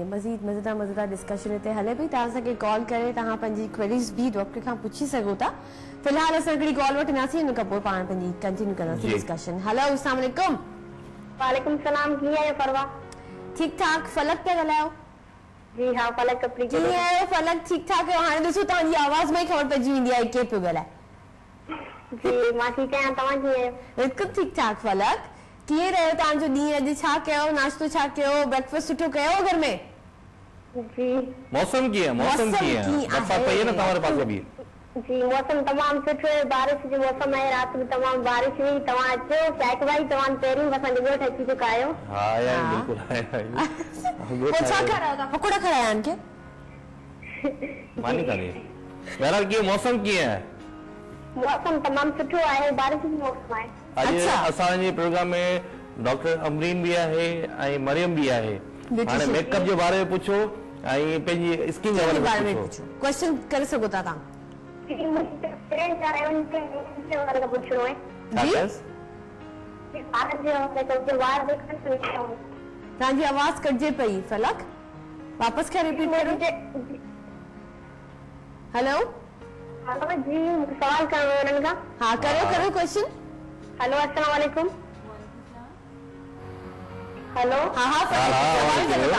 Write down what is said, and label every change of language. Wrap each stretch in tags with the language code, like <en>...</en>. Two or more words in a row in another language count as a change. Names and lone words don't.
<sd>मज़ीद मज़ेदार डिस्कशन हिते हले पई, तव्हां असांखे कॉल करे तव्हां पंहिंजी क्वेरीज़ भी डॉक्टर खां पुछी सघो था। फिलहाल असां हिकिड़ी कॉल वठंदासीं, हुन खां पोइ पाण पंहिंजी कंटिन्यू कंदासीं डिस्कशन।</sd> <ar>हेलो, السلام عليكم. وعليكم السلام,</ar> <sd>कीअं आहियो फरवा? ठीक ठाक। फलक पे ॻाल्हायो? जी हाँ, फलक कपड़ी। कीअं आहियो फलक? ठीक ठाक आहियो? हाणे ॾिसो तव्हांजी आवाज़ में ई ख़बर पइजी वेंदी आहे केरु पियो ॻाल्हाए। जी मां ठीक आहियां, तव्हां कीअं आहियो? बिल्कुलु ठीक ठाक। फलक, कीअं रहियो तव्हांजो ॾींहुं? अॼु छा कयो, नाश्तो छा कयो, ब्रेकफास्ट सुठो कयो घर में? जी। मौसम कीअं? मौसम कीअं?</sd> <ur>برسات پڑی ہے نا تمہارے پاس ابھی?</ur> <sd>जी मौसम तमाम सुठो है, बारिश जो मौसम है,</sd> <ur>रात में तमाम बारिश हुई।</ur> <sd>तव्हां अचो शाइक भाई, तव्हां पहिरीं असांजे ॻोठ अची चुका आहियो।</sd> <ur>ہاں آیا بالکل آیا.</ur> <sd>पोइ छा खारायो था? पकोड़ा खाराया आहिनि के? मानी कान्हे। बहरहाल कीअं मौसम कीअं है? मौसम तमाम सुठो आहे, बारिश जो मौसम आहे। अॼु असांजे प्रोग्राम में डॉक्टर अमरीन भी आहे ऐं मरियम भी आहे। हाणे मेकअप जे बारे में पुछो ऐं पंहिंजी स्किन जे बारे में पुछो। क्वेश्चन करे सघो था तव्हां।</sd> <ur>پوچھ رہے</ur> <sd>तव्हांजी आवाज़ कटजे पई फलक वापस क्या रिपीट करो हेलो</sd> <ur>جی سوال کرو ہاں کرو کوئسچن</ur> <ar>हेलो السلام عليكم हेलो</ar> <ur>ہاں سوال کرو</ur>